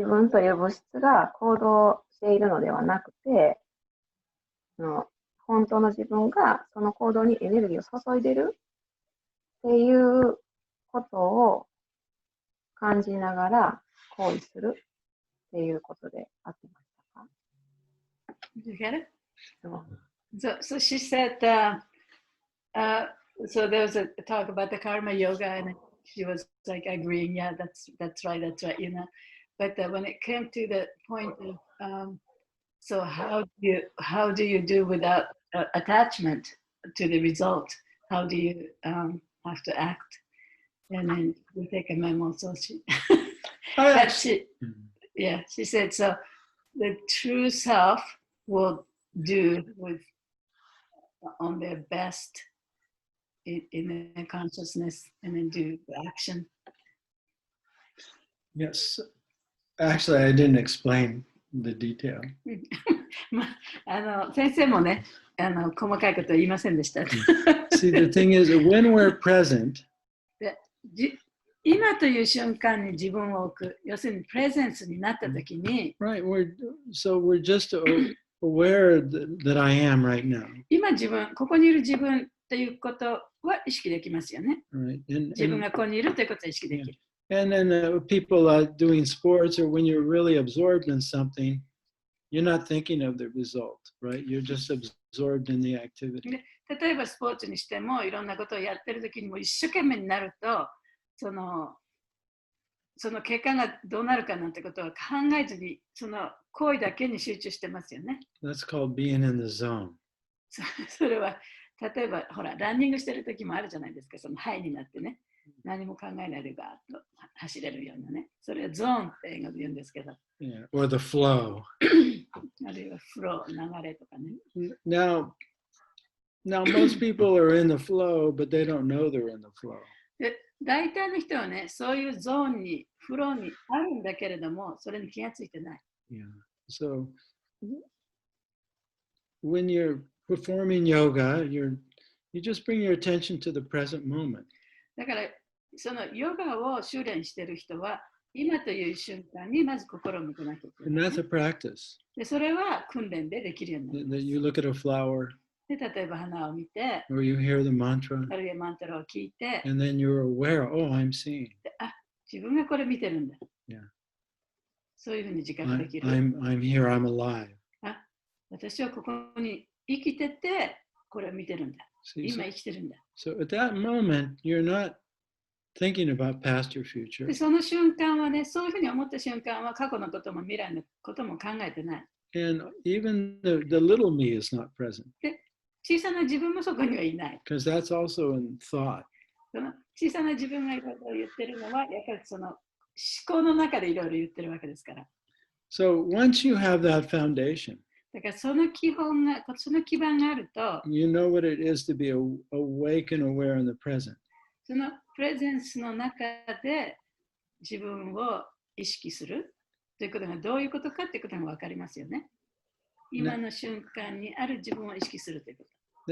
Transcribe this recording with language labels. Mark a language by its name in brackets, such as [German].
[Japanese] という物質が行動しているのではなくて、本当の自分がその行動にエネルギーを注いでるっていうことを感じながら行為するっていうことで合ってましたか？ [English] Did you get it? No. So she said, so there was a talk about the karma yoga, and she was like agreeing, yeah, that's right, you know. But when it came to the point of, so how do you do without attachment to the result? How do you have to act? And then we take a memo. So she, but she said, so the true self will do with on their best in their consciousness and then do the action. Yes. Actually, I didn't explain the detail. [Japanese] 先生もね、細かいことは言いませんでした。 [English] See, the thing is, when we're present, [Japanese] 今という瞬間に自分を置く、要するにプレゼンスになったときに、 [English] right, we're just aware that I am right now. [Japanese] 今ここにいる自分ということは意識できますよね。 [English] Right. [Japanese] 自分がここにいるということは意識できる。 [English] And then people doing sports, or when you're really absorbed in something, you're not thinking of the result, right? You're just absorbed in the activity. [Japanese] 例えばスポーツにしてもいろんなことをやってるときにも一生懸命になると、その結果がどうなるかなんてことは考えずに、その行為だけに集中してますよね。 That's called being in the zone. それは例えばほらランニングしてるときもあるじゃないですか、そのハイになってね。何も考えないでガーッと走れるようなね。それはゾーンって英語で言うんですけど。 [English] Yeah, or the flow. [Japanese] あるいはフロー、流れとかね。 [English] Now, most people are in the flow, but they don't know they're in the flow. [Japanese] で、大体の人はね、そういうゾーンに、フローにあるんだけれども、それに気がついてない。 [English] Yeah. So when you're performing yoga, you just bring your attention to the present moment. [Japanese] だから、そのヨガを修練している人は、今という瞬間にまず心を向けなきゃいけ [English] And [Japanese] ない、 [English] that's a practice. [Japanese] で、それは訓練でできるようになりま [English] That [Japanese] す。 [English] you look at a flower [Japanese] で、例えば花を見て、 [English] or you hear the mantra, [Japanese] あるいはマントラを聞いて、 [English] and then you're aware, oh, I'm seeing. [Japanese] で自分がこれ見てるんだ。 [English] Yeah. [Japanese] そういうふうに自覚できる。 [English] I'm here, I'm alive. [Japanese] 私はここに生きてて、これを見てるんだ。 [English] See, [Japanese] 今生きてるんだ。 [English] so at that moment, you're not thinking about past or future. [Japanese] で、その瞬間はね、そういうふうに思った瞬間は過去のことも未来のことも考えてない。 [English] And even the little me is not present [Japanese] で、小さな自分もそこにはいない。 [English] because that's also in thought. [Japanese] その小さな自分がいろいろ言ってるのは、やっぱりその思考の中でいろいろ言ってるわけですから。 [English] So once you have that foundation, [Japanese] だからその基本が、その基盤があると、 [English] you know what it is to be awake and aware in the present. [Japanese] そのプレゼンスの中で自分を意識するということがどういうことかということが分かりますよね。今の瞬間にある自分を意識するということ。